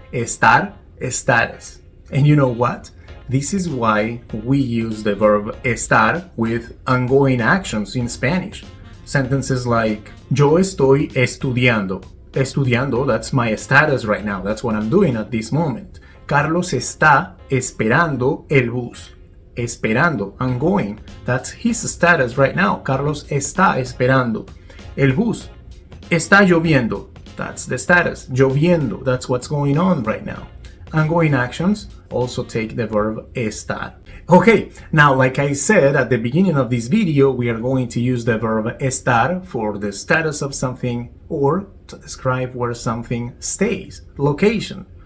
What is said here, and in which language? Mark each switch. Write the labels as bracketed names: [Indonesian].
[English] Estar, status. And you know what? This is why we use the verb estar with ongoing actions in Spanish. Sentences like, [Spanish] yo estoy estudiando. [English] Estudiando, that's my status right now. That's what I'm doing at this moment. [Spanish] Carlos está esperando el bus. Esperando, ongoing. [English] That's his status right now. [Spanish] Carlos está esperando el bus. Está lloviendo. [English] That's the status. Lloviendo, that's what's going on right now. Ongoing actions also take the verb estar. Okay, now like I said at the beginning of this video, we are going to use the verb estar for the status of something or to describe where something stays, location.